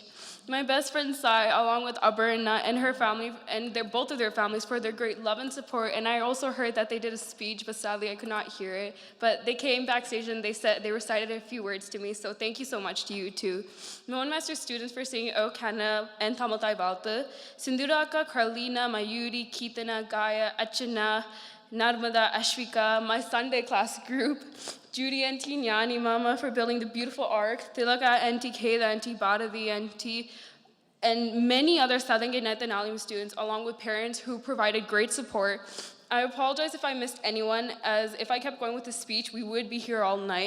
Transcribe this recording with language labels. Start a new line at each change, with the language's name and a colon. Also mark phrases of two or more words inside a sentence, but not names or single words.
English: My best friend Sai, along with Aberna and her family, and both of their families, for their great love and support. And I also heard that they did a speech, but sadly I could not hear it. But they came backstage and they recited a few words to me, so thank you so much to you too. Mohan Master students for singing O Kanna and Tamatai Balta. Sindhuraka, Carlina, Mayuri, Keetana, Gaia, Achana, Narmada, Ashvika, my Sunday class group, Judy and Nyani Mama for building the beautiful ark, Tilaka and Keda and Badavi and and many other Southern Gate Nath and Alim students, along with parents who provided great support. I apologize if I missed anyone, as if I kept going with the speech, we would be here all night.